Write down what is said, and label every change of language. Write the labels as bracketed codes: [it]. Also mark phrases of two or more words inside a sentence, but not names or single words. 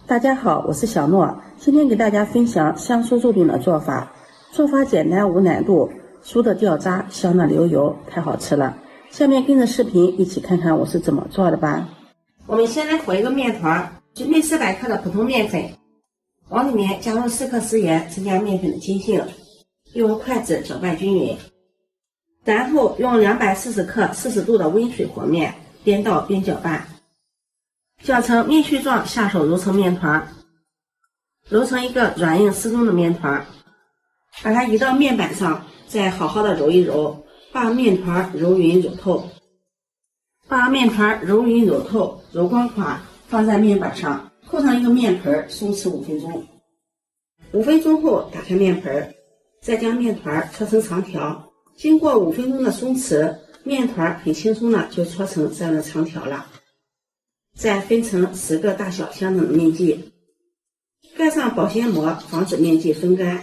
[zh] 大家好，我是小諾，今天給大家分享香酥肉餅的做法。做法簡單無難度，酥的掉渣，香的流油，太好吃了。下面跟着視頻一起看看我是怎麼做的吧。我們先來和一個麵團，準備400克的普通麵粉，往裡面加入4克食鹽，增加麵粉的筋性，用筷子攪拌均勻，然後用240克40度的溫水和面，邊倒邊攪拌。攪成面絮狀，下手揉成面團，揉成一個軟硬適中的面團，把它移到面板上，再好好的揉一揉，把面团揉匀揉透，把面团揉匀揉透，揉光滑，放在面板上，扣上一個面盆，鬆弛5分鐘。5分鐘後打開面盆，再將面團搓成長條，經過5分鐘的鬆弛，面團很輕鬆的就搓成這樣的長條了。再分成10個大小相等的面劑，蓋上保鮮膜，防止面劑風乾。